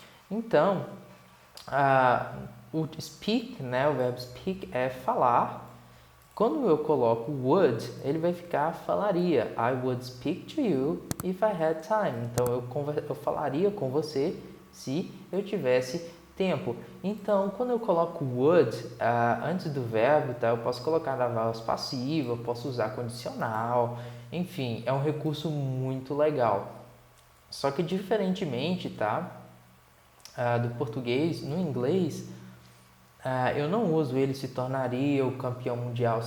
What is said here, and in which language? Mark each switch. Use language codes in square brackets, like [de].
[pt] Então, o speak, né, o verbo speak é falar. Quando eu coloco would, ele vai ficar falaria. [en] I would speak to you if I had time. [pt] Então, eu falaria com você se eu tivesse tempo. Então, quando eu coloco would antes do verbo, tá, eu posso colocar na voz passiva, eu posso usar condicional. Enfim, é um recurso muito legal. Só que diferentemente, tá, do português, no inglês, eu não uso ele se tornaria o campeão mundial.